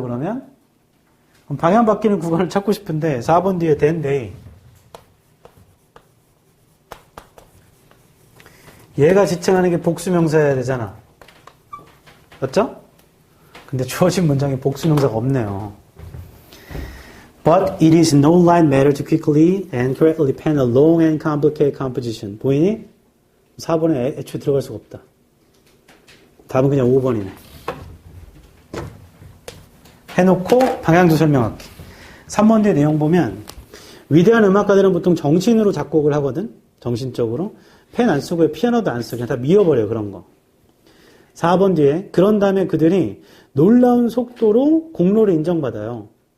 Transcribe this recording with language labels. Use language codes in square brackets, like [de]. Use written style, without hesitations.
[ko] 그러면 방향 바뀌는 구간을 찾고 싶은데 4번 뒤에 [en] then they [ko] 얘가 지칭하는 게 복수명사여야 되잖아. 맞죠? 근데 주어진 문장에 복수명사가 없네요. [en] But it is no light matter to quickly and correctly pen a long and complicated composition. [ko] 보이니? 4번에 애초에 들어갈 수가 없다. 답은 그냥 5번이네. 해놓고 방향도 설명할게. 3번 뒤에 내용 보면 위대한 음악가들은 보통 정신으로 작곡을 하거든. 정신적으로. 펜 안 쓰고 피아노도 안 쓰고 그냥 다 미워버려 그런 거. 4번 뒤에 그런 다음에 그들이 놀라운 속도로 공로를 인정받아요.